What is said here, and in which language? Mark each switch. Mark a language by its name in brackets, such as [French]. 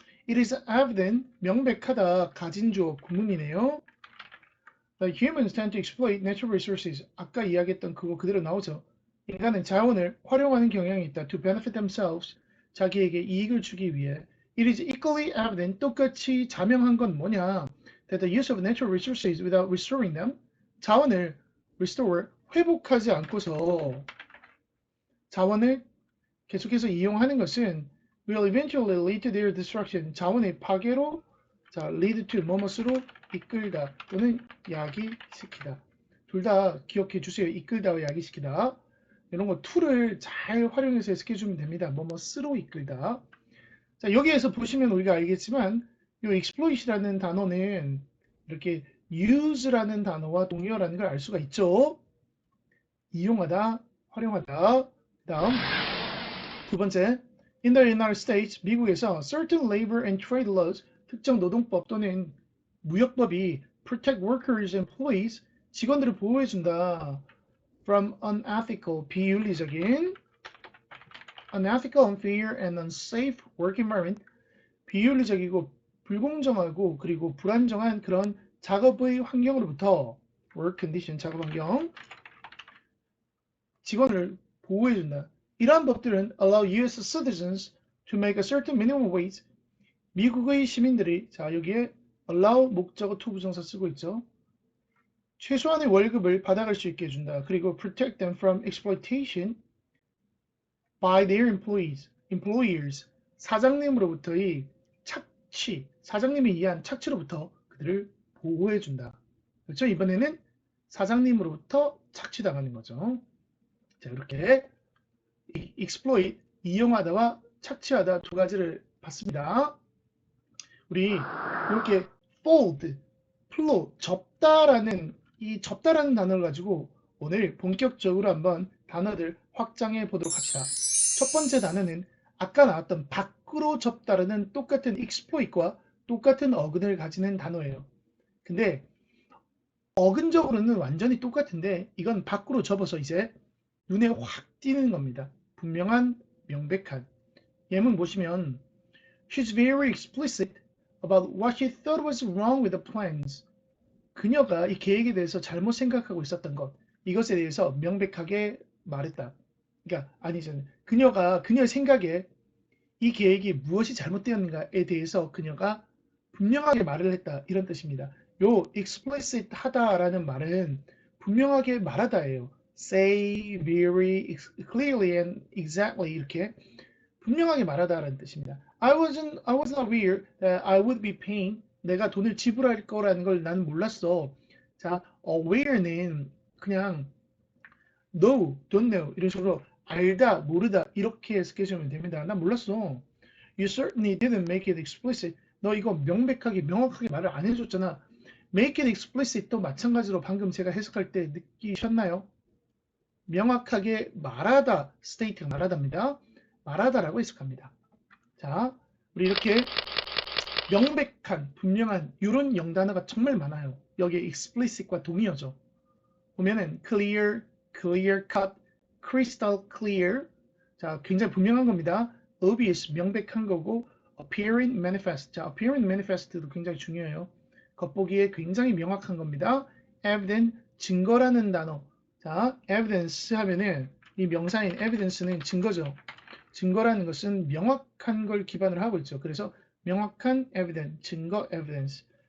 [English] It is evident, [Korean] 명백하다, 가진 주어 구문이네요. [English] The humans tend to exploit natural resources. [Korean] 아까 이야기했던 그거 그대로 나오죠. 인간은 자원을 활용하는 경향이 있다. [English] To benefit themselves. [Korean] 자기에게 이익을 주기 위해. [English] It is equally evident, [Korean] 똑같이 자명한 건 뭐냐. [English] That the use of natural resources without restoring them. [Korean] 자원을 restore, 회복하지 않고서 자원을 계속해서 이용하는 것은 [English] will eventually lead to their destruction. [Korean] 자원의 파괴로 자 lead to 뭐뭐으로 이끌다 또는 야기시키다. 둘 다 기억해 주세요. 이끌다와 야기시키다. 이런 거 to를 잘 활용해서 해석해주면 됩니다. 뭐뭐으로 이끌다. 자 여기에서 보시면 우리가 알겠지만 이 exploit이라는 단어는 이렇게 use라는 단어와 동의어라는 걸 알 수가 있죠. 이용하다, 활용하다. 다음 두 번째, [English] in the United States, [Korean] 미국에서 [English] certain labor and trade laws, [Korean] 특정 노동법 또는 무역법이 [English] protect workers, employees, [Korean] 직원들을 보호해준다. [English] from unethical, [Korean] 비윤리적인, [English] unethical, unfair, and unsafe work environment, [Korean] 비윤리적이고 불공정하고 그리고 불안정한 그런 작업의 환경으로부터 [English] work condition, [Korean] 작업 환경, 직원을 보호해준다. 이러한 법들은 [English] allow U.S. citizens to make a certain minimum wage. [Korean] 미국의 시민들이 자 여기에 allow 목적어 to 부정사 쓰고 있죠. 최소한의 월급을 받아갈 수 있게 해준다. 그리고 [English] protect them from exploitation by their employers. [Korean] 사장님으로부터의 착취, 사장님이 의한 착취로부터 그들을 보호해준다. 그렇죠? 이번에는 사장님으로부터 착취당하는 거죠. 자 이렇게 exploit, 이용하다와 착취하다 두 가지를 봤습니다. 우리 이렇게 fold, flow, 접다라는 이 접다라는 단어를 가지고 오늘 본격적으로 한번 단어들 확장해 보도록 합시다. 첫 번째 단어는 아까 나왔던 밖으로 접다라는 똑같은 exploit과 똑같은 어근을 가지는 단어예요. 근데 어근적으로는 완전히 똑같은데 이건 밖으로 접어서 이제 눈에 확 띄는 겁니다. 분명한, 명백한. 예문 보시면 [English] She's very explicit about what she thought was wrong with the plans. [Korean] 그녀가 이 계획에 대해서 잘못 생각하고 있었던 것, 이것에 대해서 명백하게 말했다. 그러니까 아니죠. 그녀가 그녀의 생각에 이 계획이 무엇이 잘못되었는가에 대해서 그녀가 분명하게 말을 했다. 이런 뜻입니다. 요 explicit 하다라는 말은 분명하게 말하다예요. [English] say very clearly and exactly [Korean] 이렇게 분명하게 말하다라는 뜻입니다. [English] I was not aware that I would be paying. [Korean] 내가 돈을 지불할 거라는 걸 나는 몰랐어. 자, aware는 그냥 know, don't know 이런 식으로 알다, 모르다 이렇게 해석해주면 됩니다. 난 몰랐어. [English] You certainly didn't make it explicit. [Korean] 너 이거 명백하게, 명확하게 말을 안 해줬잖아. [English] Make it explicit [Korean] 도 마찬가지로 방금 제가 해석할 때 느끼셨나요? 명확하게 말하다, state가 말하다입니다. 말하다라고 해석합니다. 자, 우리 이렇게 명백한, 분명한 이런 영단어가 정말 많아요. 여기에 explicit과 동의어죠. [English] 보면은 clear, clear cut, crystal clear. [Korean] 자, 굉장히 분명한 겁니다. [English] obvious, [Korean] 명백한 거고 [English] appearing manifest. [Korean] 자, appearing manifest도 굉장히 중요해요. 겉보기에 굉장히 명확한 겁니다. evident, 증거라는 단어. 자, evidence 하면은 이 명사인 evidence는 증거죠. 증거라는 것은 명확한 걸 기반으로 하고 있죠. 그래서 명확한 evidence, 증거 evidence.